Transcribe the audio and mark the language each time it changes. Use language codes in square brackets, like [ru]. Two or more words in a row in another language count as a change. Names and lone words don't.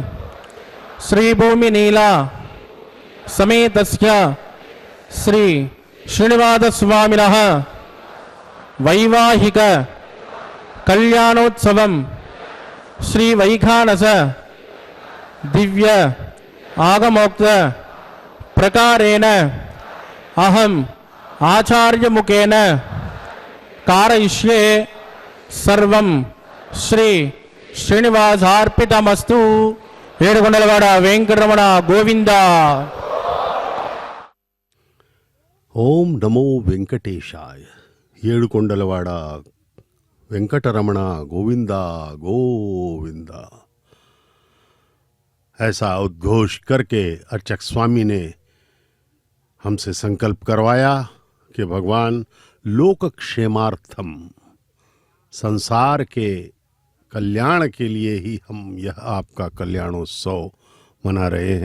[sa] श्री भूमि नीला समेतस्य श्री श्रीनिवास स्वामिनः वैवाहिक कल्याणोत्सवम श्री वैखानस दिव्य आगमोक्त प्रकारेण अहम आचार्य मुखेन कारयिष्ये सर्वं श्री श्रीनिवासार्पितमस्तु। [te] ఏడుకొండలవాడ వెంకటరమణ గోవింద। [sa] ओम नमो वेंकटेशाय। [te] ఏడుకొండలవాడ वेंकटरमण गोविंदा गोविंदा। [hi] ऐसा उद्घोष करके अर्चक स्वामी ने हमसे संकल्प करवाया कि भगवान [sa] लोक क्षेमार्थम, [hi] संसार के कल्याण के लिए ही हम यह आपका कल्याणोत्सव मना रहे हैं।